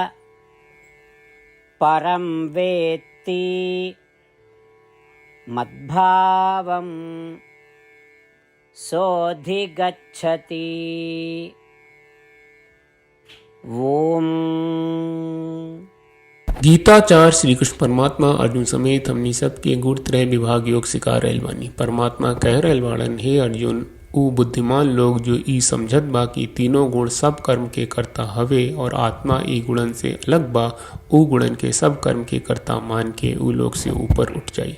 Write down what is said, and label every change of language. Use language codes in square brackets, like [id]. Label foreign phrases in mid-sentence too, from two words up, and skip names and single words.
[sa] परं वेत्ति मद्भावं सोऽधिगच्छति। ओम। [bho] गीताचार्य श्री कृष्ण परमात्मा अर्जुन समेत हमनी सबके गुणत्रय विभाग योग सिखा रहल बानी। परमात्मा कह रहल बाड़न, हे अर्जुन, ऊ बुद्धिमान लोग जो ई समझत बा कि तीनों गुण सब कर्म के कर्ता हवे और आत्मा ई गुणन से अलग बा, ऊ गुणन के सब कर्म के कर्ता मान के ऊ लोग से ऊपर उठ जाई।